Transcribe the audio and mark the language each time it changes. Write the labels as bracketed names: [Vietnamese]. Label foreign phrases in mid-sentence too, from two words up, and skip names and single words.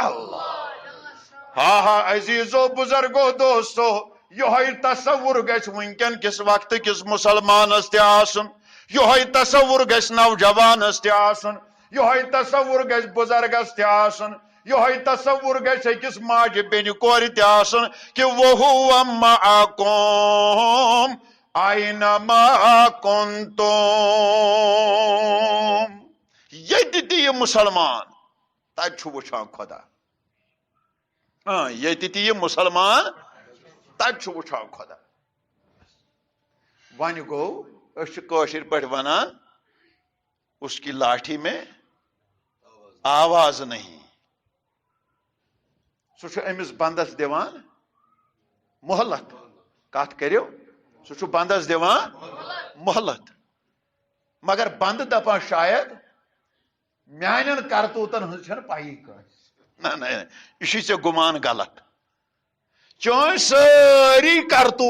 [Kashmiri] ہا عزیزو بُزرگو دوستو یہوے تصور گژھِ وٕنکٮ۪ن کِس وقتہٕ کِس مُسلمانس تہِ آسُن یہوے تصور گژھِ نوجوانس تہِ آسُن یہ تصور گژھِ بزرگس تہِ آسُن یہ تصور گژھِ أکِس ماجہِ بیٚنہِ کورِ تہِ آسُن کہ [Arabic] وَهُوَ مَعَكُمْ أَيْنَمَا كُنتُمْ [Kashmiri] ییٚتہِ تہِ یہِ مسلمان تتہِ چھُ وٕچھان خۄدا ییٚتہِ تہِ یہِ مسلمان تتہِ چھُ وٕچھان خۄدا وۄنۍ گوٚو أسۍ چھِ کٲشِر پٲٹھۍ ونان [Urdu] اس کی لاٹھی میں آواز نہیں [Kashmiri] سُہ چھُ أمِس بندس دِوان مۄہلت کتھ کٔرِو سُہ چھُ بندس دِوان مۄہلت مگر بند دپان شاید میانٮ۪ن کرتوٗتن ہٕنٛز چھنہٕ پایی کٲنٛسہِ نہ یہِ چھُے ژےٚ گُمان غلط چٲنۍ سٲری کرتوٗت